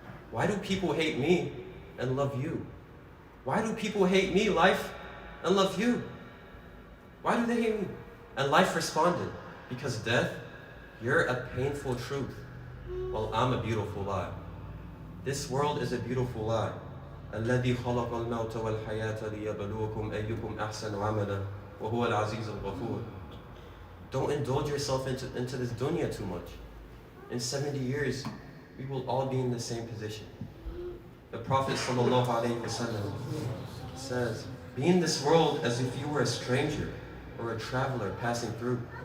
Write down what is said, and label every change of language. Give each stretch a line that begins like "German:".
English: Why do people hate me and love you? Why do people hate me, life, and love you? Why do they hate me? And life responded, because death, you're a painful truth, while I'm a beautiful lie. This world is a beautiful lie.
Arabic: الذي خلق الموت والحياة ليبلوكم أيكم أحسن عملا وهو العزيز الغفور.
English: Don't indulge yourself into this dunya too much. In 70 years, we will all be in the same position. The Prophet ﷺ says, be in this world as if you were a stranger or a traveler passing through.